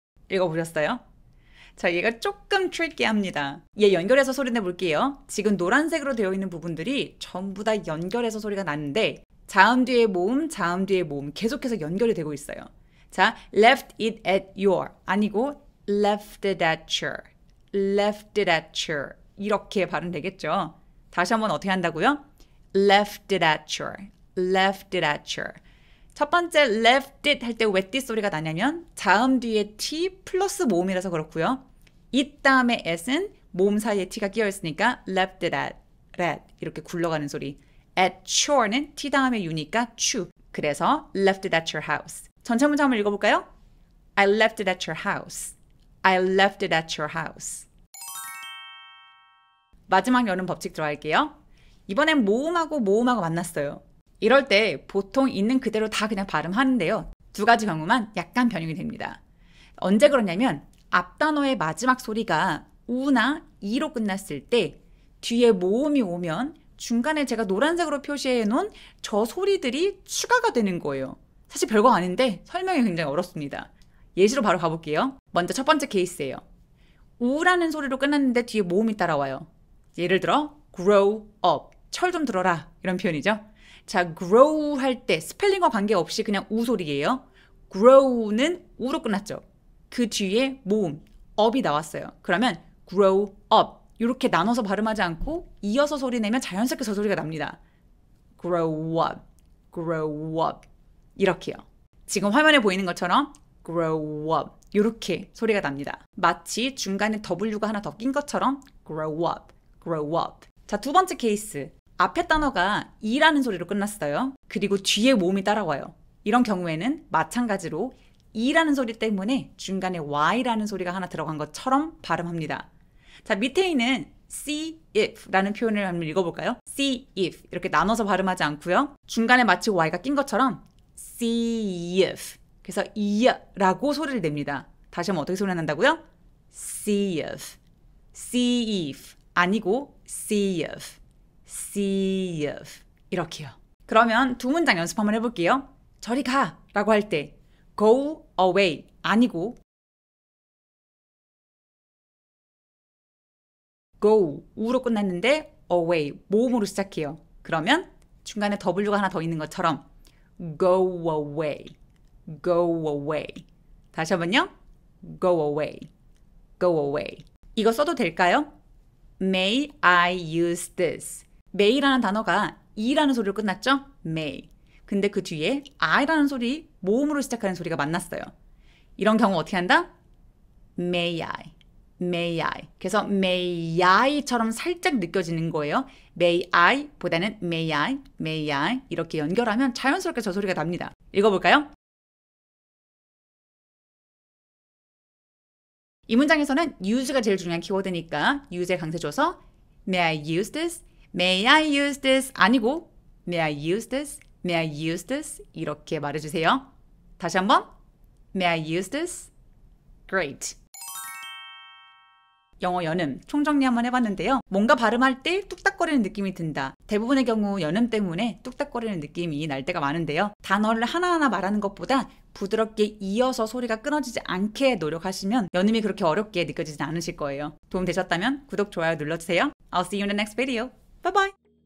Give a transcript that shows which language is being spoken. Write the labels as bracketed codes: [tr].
[ko] 읽어보셨어요? 자, 얘가 조금 트리키합니다. 얘 연결해서 소리 내볼게요. 지금 노란색으로 되어 있는 부분들이 전부 다 연결해서 소리가 나는데 자음 뒤에 모음, 자음 뒤에 모음 계속해서 연결이 되고 있어요. [en] 자, left it at your 아니고 left it at your, left it at your 이렇게 발음되겠죠. [ko] 다시 한번 어떻게 한다고요? [en] left it at your, left it at your. [ko] 첫 번째 left it 할 때 왜 띠 소리가 나냐면 자음 뒤에 t 플러스 모음이라서 그렇고요. it 다음에 s는 모음 사이에 t가 끼어 있으니까 left it at 이렇게 굴러가는 소리. at your는 t 다음에 u니까 chu. 그래서 left it at your house. 전체 문장 한번 읽어볼까요? [en] I left it at your house. I left it at your house. [ko] 마지막 여는 법칙 들어갈게요. 이번엔 모음하고 모음하고 만났어요. 이럴 때 보통 있는 그대로 다 그냥 발음하는데요. 두 가지 경우만 약간 변형이 됩니다. 언제 그러냐면 앞 단어의 마지막 소리가 우나 이로 끝났을 때 뒤에 모음이 오면 중간에 제가 노란색으로 표시해 놓은 저 소리들이 추가가 되는 거예요. 사실 별거 아닌데 설명이 굉장히 어렵습니다. 예시로 바로 가볼게요. 먼저 첫 번째 케이스예요. 우라는 소리로 끝났는데 뒤에 모음이 따라와요. 예를 들어 grow up, 철 좀 들어라 이런 표현이죠. 자, grow 할 때 스펠링과 관계없이 그냥 우 소리예요. grow는 우로 끝났죠. 그 뒤에 모음, up이 나왔어요. 그러면 grow up 이렇게 나눠서 발음하지 않고 이어서 소리 내면 자연스럽게 저 소리가 납니다. [en] grow up, grow up 이렇게요. [ko] 지금 화면에 보이는 것처럼 grow up 이렇게 소리가 납니다. 마치 중간에 W가 하나 더 낀 것처럼 grow up, grow up. 자, 두 번째 케이스. 앞에 단어가 이라는 소리로 끝났어요. 그리고 뒤에 모음이 따라와요. 이런 경우에는 마찬가지로 이라는 소리 때문에 중간에 y라는 소리가 하나 들어간 것처럼 발음합니다. 자, 밑에 있는 see if라는 표현을 한번 읽어볼까요? see if 이렇게 나눠서 발음하지 않고요. 중간에 마치 y가 낀 것처럼 see if 그래서 이라고 소리를 냅니다. 다시 한번 어떻게 소리 난다고요? [en] see if, see if 아니고 see if, see if 이렇게요. [ko] 그러면 두 문장 연습 한번 해볼게요. 저리 가 라고 할 때 go away 아니고 go 우로 끝났는데 away 모음으로 시작해요. 그러면 중간에 W가 하나 더 있는 것처럼 go away, go away. 다시 한번요. go away, go away. 이거 써도 될까요? [en] May I use this? [ko] may라는 단어가 E라는 소리로 끝났죠? [en] may. [ko] 근데 그 뒤에 I라는 소리, 모음으로 시작하는 소리가 만났어요. 이런 경우 어떻게 한다? May I, may I. 그래서 may I처럼 살짝 느껴지는 거예요. may I 보다는 may I, may I 이렇게 연결하면 자연스럽게 저 소리가 납니다. 읽어볼까요? 이 문장에서는 use가 제일 중요한 키워드니까 use에 강세 줘서 [en] May I use this? May I use this? 아니고 May I use this? May I use this? [ko] 이렇게 말해주세요. 다시 한번 [en] May I use this? Great. [ko] 영어 연음 총정리 한번 해봤는데요. 뭔가 발음할 때 뚝딱거리는 느낌이 든다. 대부분의 경우 연음 때문에 뚝딱거리는 느낌이 날 때가 많은데요. 단어를 하나하나 말하는 것보다 부드럽게 이어서 소리가 끊어지지 않게 노력하시면 연음이 그렇게 어렵게 느껴지지 않으실 거예요. 도움 되셨다면 구독, 좋아요 눌러주세요. [en] I'll see you in the next video. Bye bye!